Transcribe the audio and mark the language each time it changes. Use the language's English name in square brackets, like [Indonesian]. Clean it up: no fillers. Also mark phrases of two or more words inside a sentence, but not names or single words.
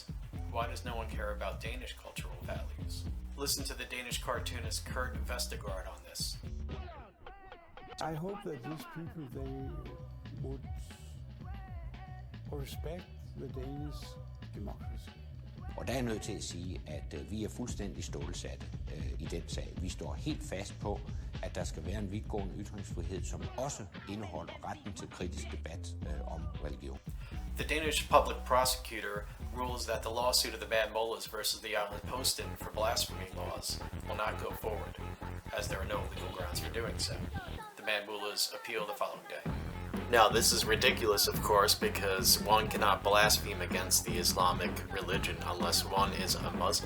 [English] Why does no one care about Danish cultural values? Listen to the Danish cartoonist Kurt Vestergaard on this. I hope that these people, they would respect the Danish democracy. [Danish] Og der er jeg nødt til at sige, at vi er fuldstændig stålsatte i den sag. Vi står helt fast på, at der skal være en vidtgående ytringsfrihed, som også indeholder retten til kritisk debat om religion. [English] The Danish public prosecutor rules that the lawsuit of the Mad Mullahs versus the Jyllands-Posten for blasphemy laws will not go forward, as there are no legal grounds for doing so. The Mad Mullahs appeal the following day. Now, this is ridiculous, of course, because one cannot blaspheme against the Islamic religion unless one is a Muslim.